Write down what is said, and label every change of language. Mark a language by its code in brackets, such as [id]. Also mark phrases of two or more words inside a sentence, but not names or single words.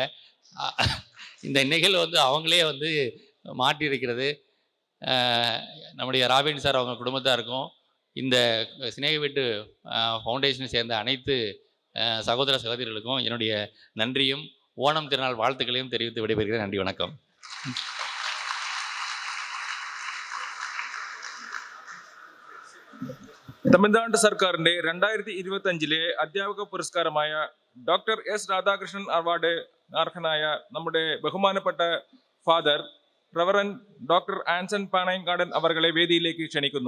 [ta] இந்த நிகழ்வு வந்து அவங்களே வந்து மாட்டி இருக்கிறது. நம்முடைய ராபின் சார் அவங்க குடும்பத்தாருக்கும் இந்த ஸ்நேக வீட்டு ஃபவுண்டேஷனை சேர்ந்த அனைத்து சகோதர சகோதரிகளுக்கும் என்னுடைய நன்றியும் ஓணம் திருநாள் வாழ்த்துக்களையும் தெரிவித்து விடைபெறுகிறேன். நன்றி, வணக்கம். [ml] തമിഴ്നാട് സർക്കാരിന്റെ 2025 അധ്യാപക പുരസ്കാരമായ ഡോക്ടർ എസ് രാധാകൃഷ്ണൻ അവാർഡ് അർഹനായ നമ്മുടെ ബഹുമാനപ്പെട്ട ഫാദർ റവറൻ ഡോക്ടർ ആൻസൺ പാണയങ്കാടൻ അവർകളെ വേദിയിലേക്ക് ക്ഷണിക്കുന്നു.